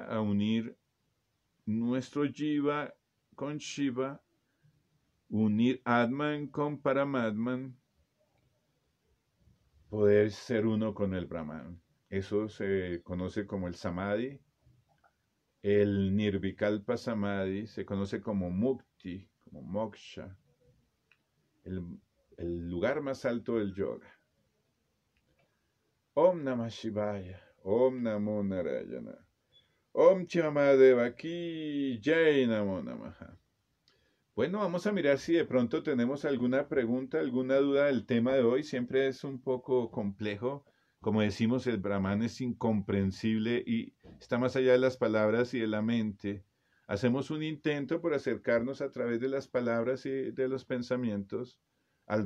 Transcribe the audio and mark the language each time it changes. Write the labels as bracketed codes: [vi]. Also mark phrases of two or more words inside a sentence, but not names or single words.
[es] A unir nuestro Jiva con Shiva, unir Atman con Paramatman, poder ser uno con el Brahman. Eso se conoce como el Samadhi. El [sa] Nirvikalpa Samadhi [es] se conoce como Mukti, como Moksha, el lugar más alto del yoga. [sa] Om Namah Shivaya, Om Namo Narayana, Om Chimamadeva [hi] Ki Jai [sa] Namo Namaha. [es] Bueno, vamos a mirar si de pronto tenemos alguna pregunta, alguna duda del tema de hoy. Siempre es un poco complejo. Como decimos, el Brahman es incomprensible y está más allá de las palabras y de la mente. Hacemos un intento por acercarnos a través de las palabras y de los pensamientos al Brahman.